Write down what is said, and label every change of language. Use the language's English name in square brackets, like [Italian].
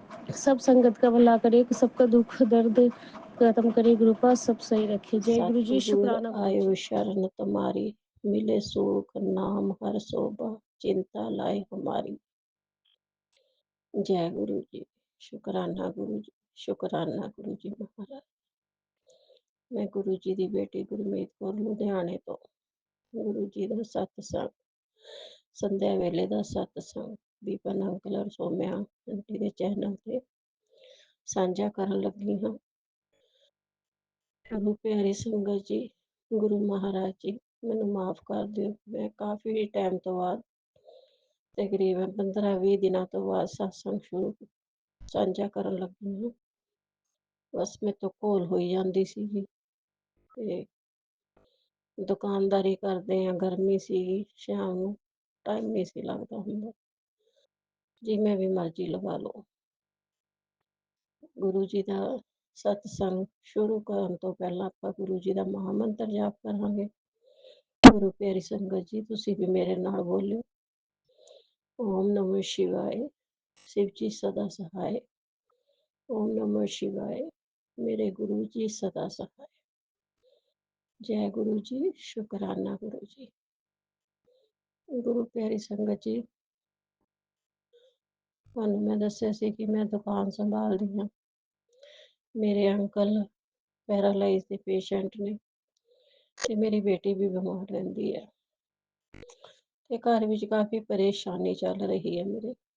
[Hindi] सब संगत का भला करे, सबका दुख दर्द खत्म करे गुरु का, सब सही रखे। जय गुरु जी। शुक्राना गुरु आयो जी। शरण तुम्हारी, मिले सुख नाम हर शोभा, चिंता लाए हमारी। जय गुरु जी। शुक्राना गुरु जी, शुक्राना गुरु जी महाराज। [Punjabi] ਮੈਂ ਗੁਰੂ ਜੀ ਦੀ ਬੇਟੀ ਗੁਰਮੀਤ ਕੌਰ ਲੁਧਿਆਣੇ ਤੋਂ ਗੁਰੂ ਜੀ ਦਾ ਸਤਸੰਗ ਸੰਧਿਆ ਵੇਲੇ ਦਾ ਸਤਸੰਗ ਬੀਬਨ ਅੰਕਲ ਔਰ ਸੋਮਿਆ ਆਂਟੀ ਦੇ ਚੈਨਲ ਤੇ ਸਾਂਝਾ ਕਰਨ ਲੱਗੀ ਹਾਂ। ਪ੍ਰਭੂ ਪਿਆਰੀ ਸੰਗਤ ਜੀ, ਗੁਰੂ ਮਹਾਰਾਜ ਜੀ ਮੈਨੂੰ ਮਾਫ ਕਰ ਦਿਓ। ਮੈਂ ਕਾਫੀ ਟਾਈਮ ਤੋਂ ਬਾਅਦ ਤਕਰੀਬਨ 15-20 ਦਿਨਾਂ ਤੋਂ ਬਾਅਦ ਸਤਸੰਗ ਸਾਂਝਾ ਕਰਨ ਲੱਗੀ ਹਾਂ। ਬਸ ਮੇਰੇ ਤੋਂ ਘੋਲ ਹੋਈ ਜਾਂਦੀ ਸੀਗੀ ਤੇ ਦੁਕਾਨਦਾਰੀ ਕਰਦੇ ਆ, ਗਰਮੀ ਸੀਗੀ, ਸ਼ਾਮ ਨੂੰ ਟਾਈਮ ਨਹੀਂ ਸੀ ਲੱਗਦਾ ਹੁੰਦਾ। ਜਿਵੇਂ ਵੀ ਮਰਜ਼ੀ ਲਗਾ ਲਓ। ਗੁਰੂ ਜੀ ਦਾ ਸਤਸੰਗ ਸ਼ੁਰੂ ਕਰਨ ਤੋਂ ਪਹਿਲਾਂ ਆਪਾਂ ਗੁਰੂ ਜੀ ਦਾ ਮਹਾਮੰਤਰ ਜਾਪ ਕਰਾਂਗੇ। ਗੁਰੂ ਪਿਆਰੀ ਸੰਗਤ ਜੀ, ਤੁਸੀਂ ਵੀ ਮੇਰੇ ਨਾਲ ਬੋਲਿਓ। [Hindi] ਓਮ ਨਮੋ ਸ਼ਿਵਾਏ, शिव जी सदा सहाय। ओम नमः शिवाय, मेरे गुरु जी सदा सहाय। जय गुरु जी, शुकराना गुरु जी। [Punjabi] गुरु प्यारी संगत जी, ਤੁਹਾਨੂੰ ਮੈਂ ਦੱਸਿਆ ਸੀ ਕਿ ਮੈਂ ਦੁਕਾਨ ਸੰਭਾਲਦੀ ਹਾਂ। ਮੇਰੇ ਅੰਕਲ ਪੈਰਾਲਾਈਜ਼ ਦੇ ਪੇਸ਼ੈਂਟ ਨੇ ਤੇ ਮੇਰੀ ਬੇਟੀ ਵੀ ਬਿਮਾਰ ਰਹਿੰਦੀ ਹੈ ਤੇ ਘਰ ਵਿੱਚ ਕਾਫੀ ਪਰੇਸ਼ਾਨੀ ਚੱਲ ਰਹੀ ਹੈ ਮੇਰੇ।